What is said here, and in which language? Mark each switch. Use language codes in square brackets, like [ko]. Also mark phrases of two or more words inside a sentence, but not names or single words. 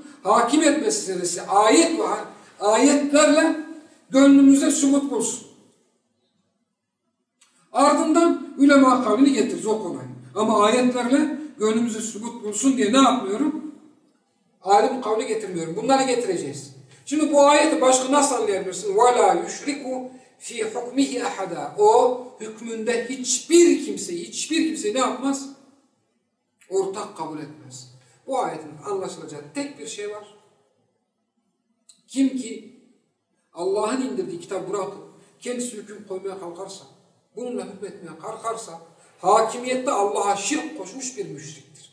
[tr] Hakimiyet meselesi ayet var. Ayetlerle gönlümüzde sumut bulsun. Ardından ulema kavlini getiririz, o kolay. Ama ayetlerle gönlümüzde sumut bulsun diye ne yapmıyorum? Alim kavli getirmiyorum. Bunları getireceğiz. Şimdi bu ayeti başka nasıl anlayabilirsin? [ar] وَلَا يُشْرِكُ ف۪ي حُكْمِهِ اَحَدًا [tr] O hükmünde hiçbir kimseyi ne yapmaz? Ortak kabul etmez. Bu ayetin anlaşılacağı tek bir şey var. Kim ki Allah'ın indirdiği kitabı bırakıp kendisi hüküm koymaya kalkarsa, bununla hükmetmeye kalkarsa, hakimiyette Allah'a şirk koşmuş bir müşriktir.